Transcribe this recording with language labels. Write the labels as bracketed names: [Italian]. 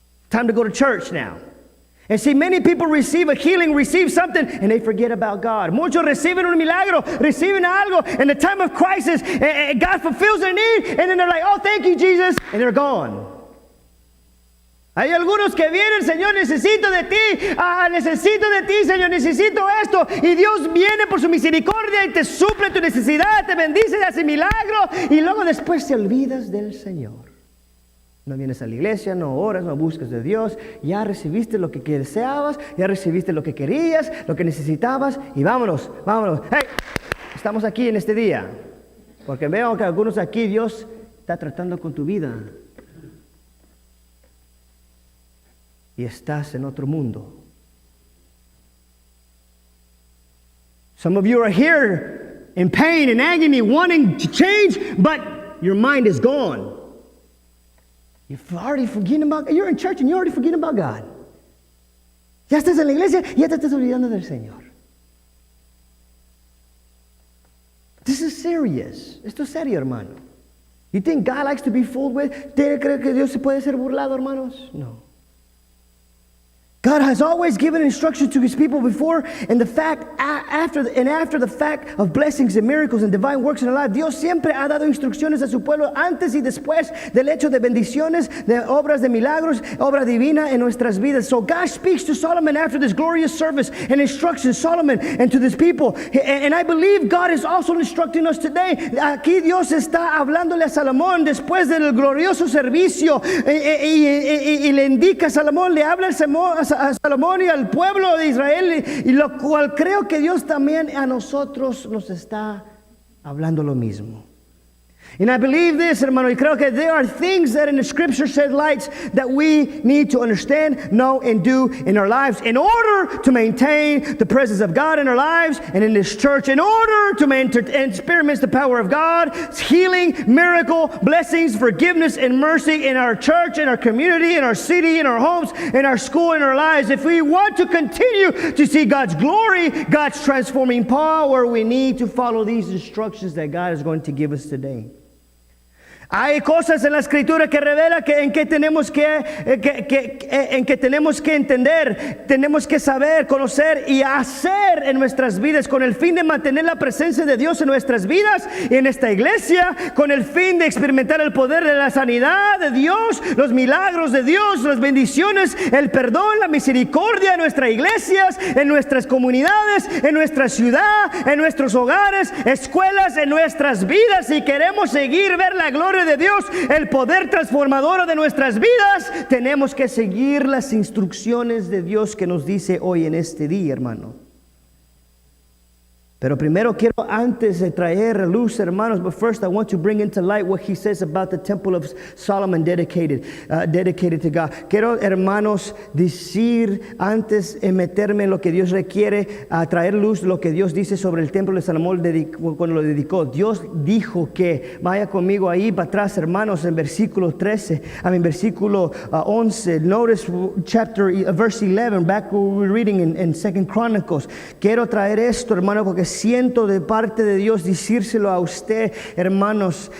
[English] Time to go to church now. And see, many people receive a healing, receive something, and they forget about God. [Spanish] Muchos reciben un milagro, reciben algo, [English] in the time of crisis, God fulfills their need, and then they're like, oh, thank you, Jesus, and they're gone. [Spanish] Hay algunos que vienen, Señor, necesito de ti, Señor, necesito esto, y Dios viene por su misericordia y te suple tu necesidad, te bendice, te hace milagro, y luego después te olvidas del Señor. No vienes a la iglesia, no oras, no buscas de Dios. Ya recibiste lo que deseabas, ya recibiste lo que querías, lo que necesitabas. Y vámonos. Hey, estamos aquí en este día. Porque veo que algunos aquí Dios está tratando con tu vida. Y estás en otro mundo. [English] Some of you are here in pain and agony, wanting to change, but your mind is gone. You're already forgetting about God. You're in church and you're already forgetting about God. [Spanish] Ya estás en la iglesia y ya te estás olvidando del Señor. [English] This is serious. [Spanish] Esto es serio, hermano. [English] You think God likes to be fooled with? [Spanish] ¿Usted cree que Dios se puede ser burlado, hermanos? [English] No. God has always given instructions to his people before, and after the fact of blessings and miracles and divine works in our life, [Spanish] Dios siempre ha dado instrucciones a su pueblo antes y después del hecho de bendiciones, de obras de milagros, obra divina en nuestras vidas. [English] So God speaks to Solomon after this glorious service and instructions Solomon and to this people. And I believe God is also instructing us today. [Spanish] Aquí Dios está hablándole a Salomón después del glorioso servicio y le indica a Salomón, le habla a Salomón y al pueblo de Israel, y lo cual creo que Dios también a nosotros nos está hablando lo mismo. [English] And I believe this, [Spanish] hermano, y creo que [English] there are things that in the scripture shed lights that we need to understand, know, and do in our lives in order to maintain the presence of God in our lives and in this church, in order to experience the power of God, healing, miracle, blessings, forgiveness, and mercy in our church, in our community, in our city, in our homes, in our school, in our lives. If we want to continue to see God's glory, God's transforming power, we need to follow these instructions that God is going to give us today. [Spanish] Hay cosas en la Escritura que revela en que tenemos que entender, tenemos que saber, conocer y hacer en nuestras vidas con el fin de mantener la presencia de Dios en nuestras vidas y en esta iglesia, con el fin de experimentar el poder de la sanidad de Dios, los milagros de Dios, las bendiciones, el perdón, la misericordia en nuestras iglesias, en nuestras comunidades, en nuestra ciudad, en nuestros hogares, escuelas, en nuestras vidas. Si queremos seguir ver la gloria de Dios, el poder transformador de nuestras vidas, tenemos que seguir las instrucciones de Dios que nos dice hoy en este día, hermano. Pero primero quiero, antes de traer a luz, hermanos, [English] but first I want to bring into light what he says about the temple of Solomon dedicated to God. [Spanish] Quiero, hermanos, decir, antes de meterme en lo que Dios requiere, a traer luz lo que Dios dice sobre el templo de Salomón cuando lo dedicó. Dios dijo que, vaya conmigo ahí para atrás, hermanos, en versículo 11. [English] Notice verse 11, back where we were reading in 2 Chronicles. [Spanish] Quiero traer esto, hermano, porque siento de parte de Dios decírselo a usted, hermanos.